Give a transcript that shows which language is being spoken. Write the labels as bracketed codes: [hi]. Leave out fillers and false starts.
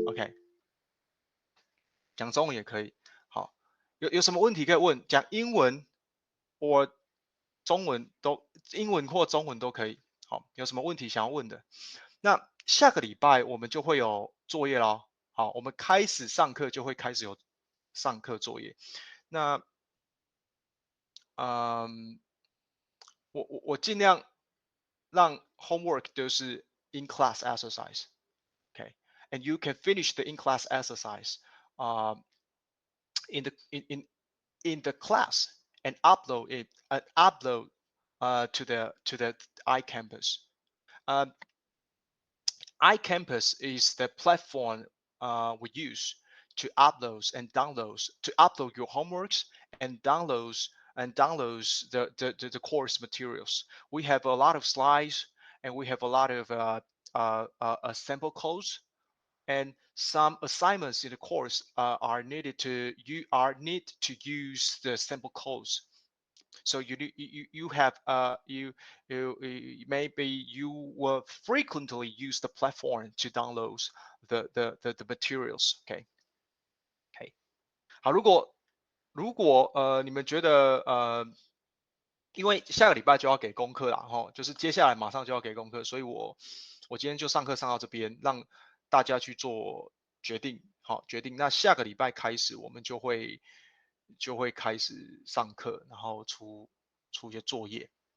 [zh] OK，讲中文也可以。好，有什么问题可以问？讲英文或中文都，英文或中文都可以。好，有什么问题想要问的？那下个礼拜我们就会有作业咯。好，我们开始上课就会开始有上课作业。那我尽量让 homework 都是 in class exercise。 [en] Okay, and you can finish the in class exercise in the in the class and upload it to the iCampus. Uh, iCampus is the platform we use to upload your homeworks and downloads the course materials. We have a lot of slides and we have a lot of sample codes, and some assignments in the course are need to use the sample codes. So you have maybe you will frequently use the platform to download the materials. Okay, okay. [zh] 好，如果你们觉得因为下个礼拜就要给功课了哈，就是接下来马上就要给功课，所以我今天就上课上到这边，让大家去做决定。好，决定。那下个礼拜开始，我们就会开始上课，然后出一些作业。